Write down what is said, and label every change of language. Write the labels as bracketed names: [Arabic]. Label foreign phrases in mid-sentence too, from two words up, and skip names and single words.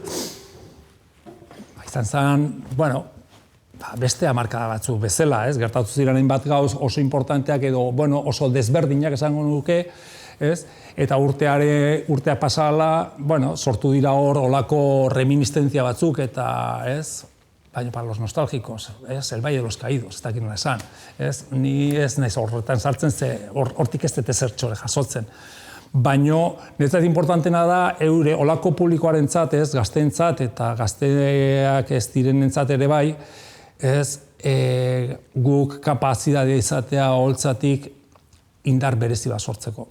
[Basque] Izan zen, beste hamarkada batzuk bezala, gertatu ziren hainbat gauz oso importanteak edo oso desberdinak esango nuke, ez? Eta urtea pasala, bueno, sortu dira hor olako reminiscentzia batzuk eta, ez? [Spanish] Baina para los nostálgicos, ez? [Basque] El Valle de los Caídos, ez dakit nola esan, ez? Ni ez naiz horretan sartzen, ze hortik ez dut ezertxore jasotzen. Baina, niretzat importantena da, eure olako publikoarentzat, ez? Gazteentzat eta gazteak ez direnentzat ere bai, ez? Guk kapazitatea izatea holtzatik indar berezi bat sortzeko.